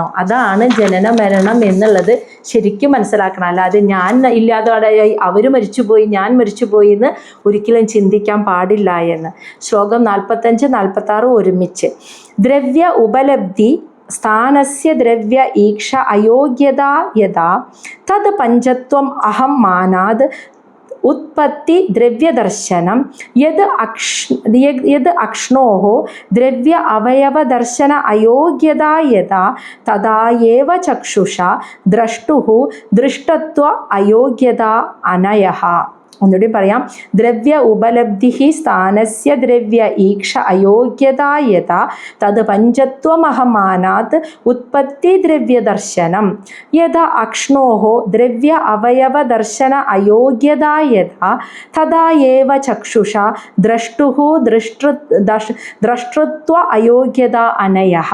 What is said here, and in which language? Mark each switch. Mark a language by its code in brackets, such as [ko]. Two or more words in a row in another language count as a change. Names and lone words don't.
[ml] അതാണ് ജനന മരണം എന്നുള്ളത് ശരിക്കും മനസ്സിലാക്കണം. അല്ലാതെ ഞാൻ ഇല്ലാതായി, അവർ മരിച്ചുപോയി, ഞാൻ മരിച്ചുപോയി എന്ന് ഒരിക്കലും ചിന്തിക്കാൻ പാടില്ല എന്ന്. ശ്ലോകം 45-46 ഒരുമിച്ച്. [sa] ദ്രവ്യ ഉപലബ്ധി സ്ഥാനസ്യ ദ്രവ്യ ഈക്ഷ അയോഗ്യത യഥാ തത് പഞ്ചത്വം അഹം മാനാത് उत्पत्ति द्रव्य दर्शनम यद अक्ष्णोः द्रव्य अवयव दर्शन अयोग्यता यदा तदा एव चक्षुषा द्रष्टुः दृष्टत्व अयोग्यता अनयः. [ml] ഒന്നുകൂടി പറയാം. [sa] ദ്രവ്യ ഉപലബ്ധി സ്ഥാനസ്യ ദ്രവ്യ ഈക്ഷ അയോഗ്യതാ യഥാ തത് പഞ്ചത്വമഹമാനാത് ഉത്പത്തി ദ്രവ്യ ദർശനം യഥാ അക്ഷ്ണോः ദ്രവ്യ അവയവ ദർശന അയോഗ്യതാ യഥാ തഥാ ഏവ ചക്ഷുഷാ ദ്രഷ്ടുഃ ദ്രഷ്ടൃത്വ അയോഗ്യതാ അനയഃ.